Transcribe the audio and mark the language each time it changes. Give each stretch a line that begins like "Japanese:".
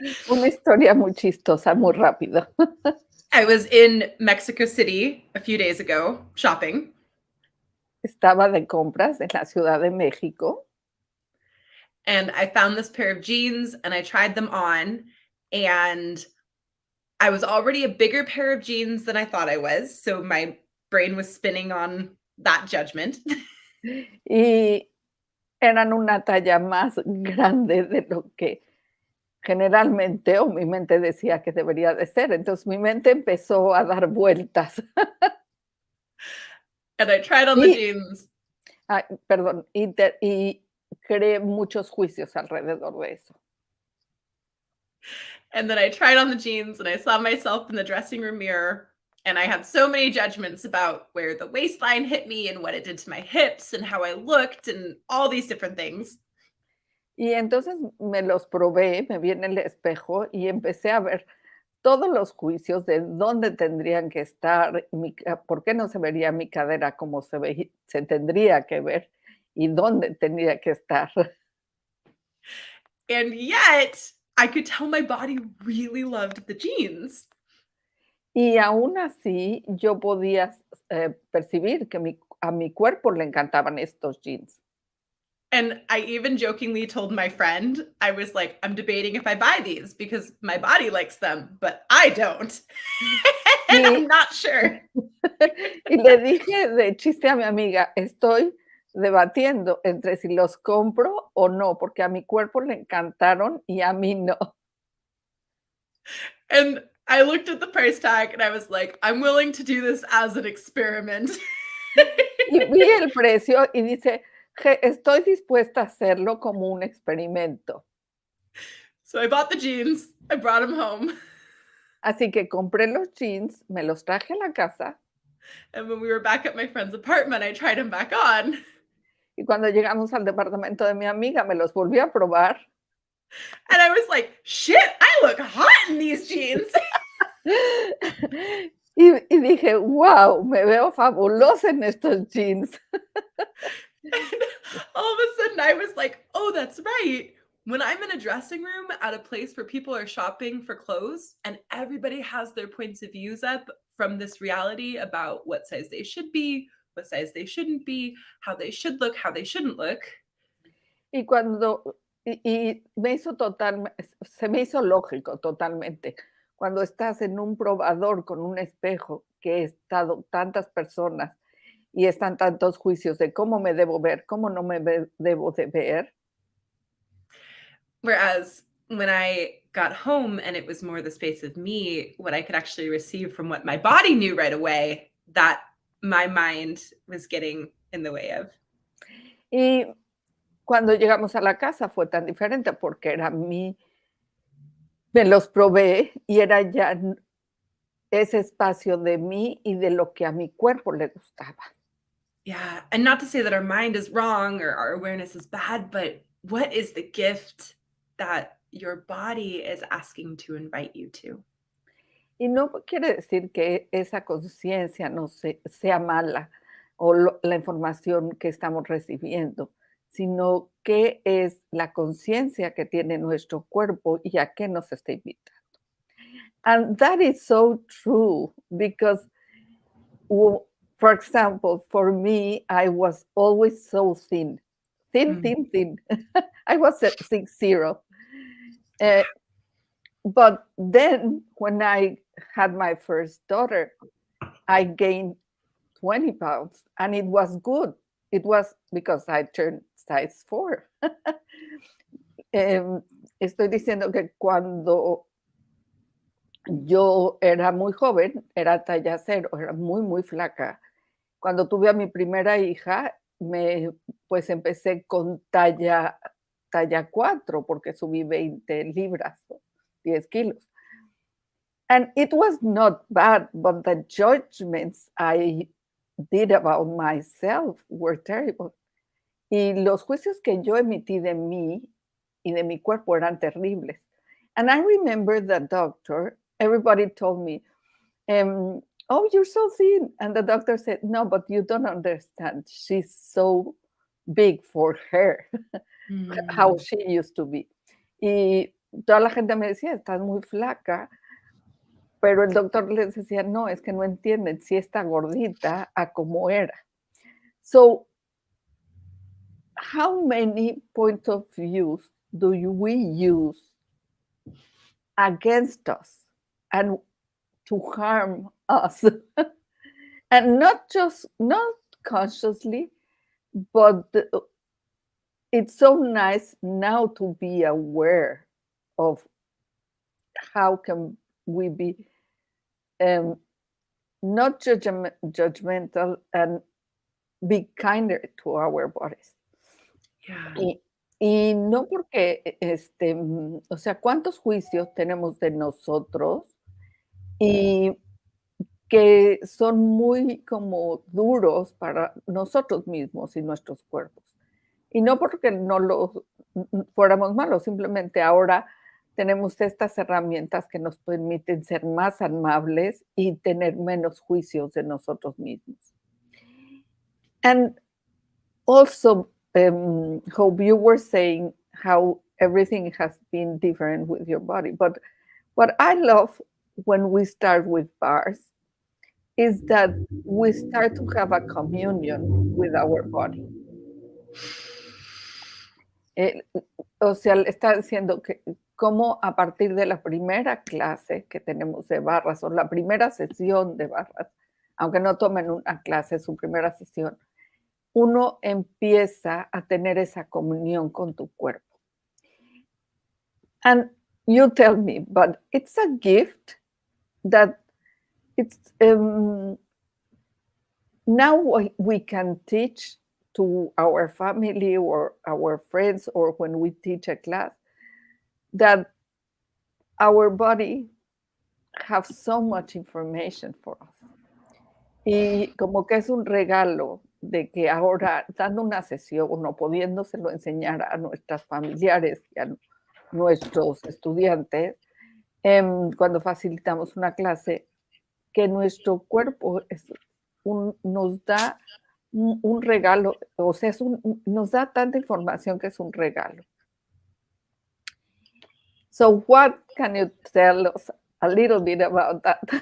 Spanish: Una historia muy chistosa, muy rápida.
English: I was in Mexico City a few days ago shopping.
Spanish: Estaba de compras en la Ciudad de México
English: And I found this pair of jeans and I tried them on. And I was already a bigger pair of jeans than I thought I was. So my brain was spinning on that judgment.
Spanish: y eran una talla más grande de lo que generalmente o mi mente decía que debería de ser. Entonces mi mente empezó a dar vueltas.
English: And I tried on the
Spanish: Y,
English: jeans.
Spanish: perdón, y creé muchos juicios alrededor de eso.
English: And then I tried on the jeans and I saw myself in the dressing room mirror. And I had so many judgments about where the waistline hit me and what it did to my hips and how I looked and all these different things.
Spanish: Y entonces me los probé, me vi en el espejo y empecé a ver todos los juicios de dónde tendrían que estar, por qué no se vería mi cadera como se tendría que ver y dónde tendría que estar.
English: And yet, I could tell my body really loved the jeans.
Spanish: Y aún así yo podía percibir que a mi cuerpo le encantaban estos jeans.
English: And I even jokingly told my friend, I was like, I'm debating if I buy these because my body likes them, but I don't. And I'm
Spanish: Y,
English: not sure.
Spanish: y le dije de chiste a mi amiga, estoy debatiendo entre si los compro o no, porque a mi cuerpo le encantaron y a mí no.
English: And I looked at the price tag and I was like, I'm willing to do this as an experiment.
Spanish: Y vi el precio y dice, estoy dispuesta a hacerlo como un experimento.
English: So I bought the jeans, I brought them home.
Spanish: Así que compré los jeans, me los traje a la casa
English: And when we were back at my friend's apartment, I tried them back on.
Spanish: y cuando llegamos al departamento de mi amiga me los volví a probar.
English: And I was like, shit, I look hot in these jeans.
Spanish: Y dije, wow, me veo fabulosa en estos jeans.
English: And all of a sudden, I was like, oh, that's right. When I'm in a dressing room at a place where people are shopping for clothes and everybody has their points of views up from this reality about what size they should be, what size they shouldn't be, how they should look, how they shouldn't look.
Spanish: Y cuando, y me hizo se me hizo lógico totalmente. Cuando estás en un probador con un espejo, que he estado tantas personas y están tantos juicios de cómo me debo ver, cómo no debo de ver.
English: Whereas when I got home and it was more the space of me, what I could actually receive from what my body knew right away, that my mind was getting in the way of.
Spanish: Y cuando llegamos a la casa fue tan diferente porque me los probé y era ya ese espacio de mí y de lo que a mi cuerpo le gustaba.
English: Yeah. And not to say that our mind is wrong or our awareness is bad, but what is the gift that your body is asking to invite you to?
Spanish: Y no quiere decir que esa conciencia no sea mala o la información que estamos recibiendo, sino qué es la conciencia que tiene nuestro cuerpo y a qué nos está invitando.
English: And that is so true because, for example, for me, I was always so thin, thin. I was at 6'0". But then when I had my first daughter, I gained 20 pounds and it was good. It was because I turned size 4.
Spanish: Estoy diciendo que cuando yo era muy joven, era talla 0, era muy flaca. Cuando tuve a mi primera hija, pues empecé con talla 4 porque subí 20 libras, 10 kilos.
English: And it was not bad, but the judgments I did about myself were terrible.
Spanish: Y los juicios que yo emití de mí y de mi cuerpo eran terribles.
English: And I remember the doctor, everybody told me, oh, you're so thin. And the doctor said, no, but you don't understand. She's so big for her, how she used to be.
Spanish: Y toda la gente me decía, estás muy flaca. Pero el doctor les decía, no, es que no entienden, si está gordita a como era.
English: So, how many points of views do we use against us and to harm us? And not consciously, but it's so nice now to be aware of how can we be not judgmental and be kinder to our bodies. Yeah.
Spanish: Y no porque, o sea, ¿cuántos juicios tenemos de nosotros? Y que son muy como duros para nosotros mismos y nuestros cuerpos. Y no porque no los fuéramos malos, simplemente ahora tenemos estas herramientas que nos permiten ser más amables y tener menos juicios de nosotros mismos.
English: And also, Hope, you were saying how everything has been different with your body. But what I love when we start with bars is that we start to have a communion with our body.
Spanish: O sea, está diciendo que cómo a partir de la primera clase que tenemos de barras o la primera sesión de barras, aunque no tomen una clase, su primera sesión, uno empieza a tener esa comunión con tu cuerpo.
English: And you tell me, but it's a gift that it's now we can teach to our family or our friends or when we teach a class that our body have so much information for us.
Spanish: Y como que es un regalo de que ahora, dando una sesión o pudiéndoselo enseñar a nuestras familiares y a nuestros estudiantes, cuando facilitamos una clase, que nuestro cuerpo nos da un regalo, o sea, nos da tanta información que es un regalo.
English: So what can you tell us a little bit about that?